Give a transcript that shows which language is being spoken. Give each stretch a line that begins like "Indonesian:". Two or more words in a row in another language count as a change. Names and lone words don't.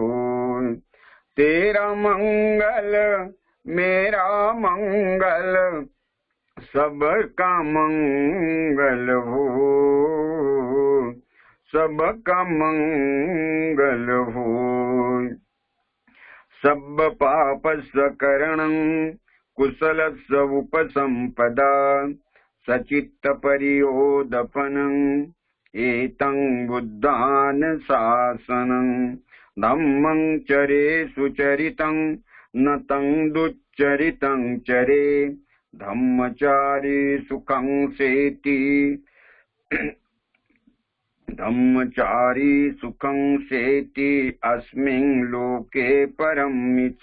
Hindi: तेरा मंगल मेरा मंगल, सबका मंगल हो, सबका मंगल हो।
Pali: सब पाप सकरणं कुशलस्य उपसंपदा, सचित्त परियोदपनं एतं बुद्धान शासनं। धम्मं चरे सुचरितं न तं दुच्चरितं चरे, धम्मचारी सुखं सेति, धम्मचारी सुखं सेति अस्मिन् लोके परमिच।